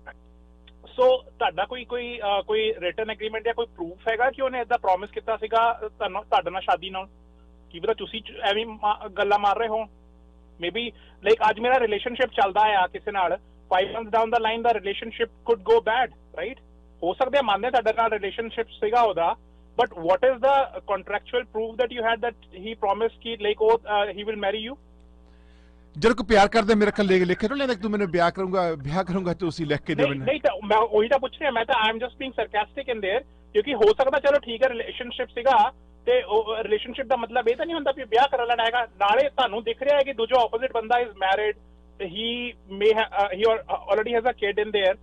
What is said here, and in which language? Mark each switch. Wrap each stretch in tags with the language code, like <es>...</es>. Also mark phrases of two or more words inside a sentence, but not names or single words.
<pa>ਸੋ ਤੁਹਾਡਾ ਕੋਈ</pa> <en>written agreement</en> <pa>ਜਾਂ ਕੋਈ ਪ੍ਰੂਫ ਹੈਗਾ ਕਿ ਉਹਨੇ ਏਦਾਂ ਪ੍ਰੋਮਿਸ ਕੀਤਾ ਸੀਗਾ ਤੁਹਾਡੇ ਨਾਲ ਸ਼ਾਦੀ ਨਾਲ? ਕੀ ਪਤਾ ਤੁਸੀਂ ਐਵੇਂ ਗੱਲਾਂ ਮਾਰ ਰਹੇ ਹੋ।</pa> <en>maybe like</en> <pa>ਅੱਜ ਮੇਰਾ ਰਿਲੇਸ਼ਨਸ਼ਿਪ ਚੱਲਦਾ ਆ ਕਿਸੇ ਨਾਲ,</pa> <en>5 months down the line</en> <pa>ਦਾ</pa> <en>relationship could go bad, right?</en> <pa>ਹੋ ਸਕਦਾ ਮੰਨਦੇ ਤੁਹਾਡੇ ਨਾਲ ਰਿਲੇਸ਼ਨਸ਼ਿਪ ਸੀਗਾ ਉਹਦਾ,</pa> <en>but what is the contractual proof that you had that he promised ਕਿ ਲਾਈਕ he will marry you?</en> <pa>ਜਦੋਂ ਕੋਈ ਪਿਆਰ ਕਰਦਾ ਮੇਰੇ ਕੋਲ ਲਿਖੇ ਨੂੰ ਲੈਂਦਾ ਕਿ ਤੂੰ ਮੈਨੂੰ ਵਿਆਹ ਕਰੂੰਗਾ ਤੁਸੀਂ ਲਿਖ ਕੇ ਦੇ ਮੈਨੂੰ। ਨਹੀਂ ਤਾਂ ਮੈਂ ਉਹੀ ਤਾਂ ਪੁੱਛ ਰਿਹਾ, ਮੈਂ ਤਾਂ</pa> <en>I am just being sarcastic in there,</en> <pa>ਕਿਉਂਕਿ ਹੋ ਸਕਦਾ ਚਲੋ ਠੀਕ ਹੈ ਰਿਲੇਸ਼ਨਸ਼ਿਪ ਸੀਗਾ ਤੇ ਉਹ ਰਿਲੇਸ਼ਨਸ਼ਿਪ ਦਾ ਮਤਲਬ ਇਹ ਤਾਂ ਨਹੀਂ ਹੁੰਦਾ ਵੀ ਵਿਆਹ ਕਰ ਲੈਣਾ ਹੈਗਾ। ਨਾਲੇ ਤੁਹਾਨੂੰ ਦਿਖ ਰਿਹਾ ਹੈ ਕਿ ਦੂਜਾ</pa> <en>opposite banda is married, he may he already has a kid in there.</en>